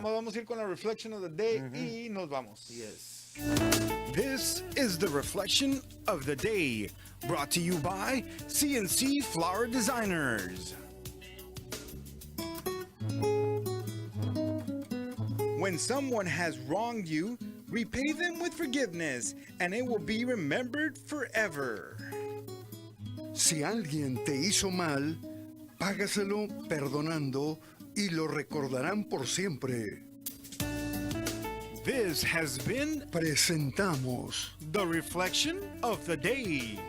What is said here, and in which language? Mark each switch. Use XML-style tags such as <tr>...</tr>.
<es>Nada más vamos a ir con la</es> <en>reflection of the day</en> <es>y nos vamos.</es> <en>Yes. This is the reflection of the day, brought to you by CNC Flower Designers. When someone has wronged you, repay them with forgiveness, and it will be remembered forever.</en> <es>Si alguien te hizo mal, págaselo perdonando y lo recordarán por siempre.</es> <en>This has been</en> <es>Presentamos</es> <en>The reflection of the day.</en>